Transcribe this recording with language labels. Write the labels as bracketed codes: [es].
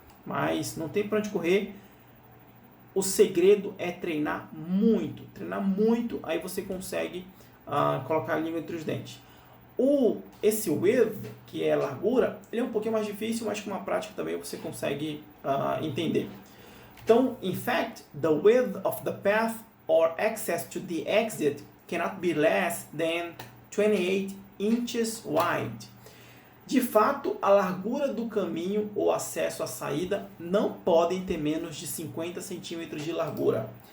[pt] Mas não tem para onde correr. O segredo é treinar muito, aí você consegue colocar a língua entre os dentes. Esse with, que é largura, ele é um pouquinho mais difícil, mas com uma prática também você consegue entender. [en] Então, in fact, the width of the path or access to the exit cannot be less than 28 inches wide. [pt] De fato, a largura do caminho ou acesso à saída não podem ter menos de 50 centímetros de largura.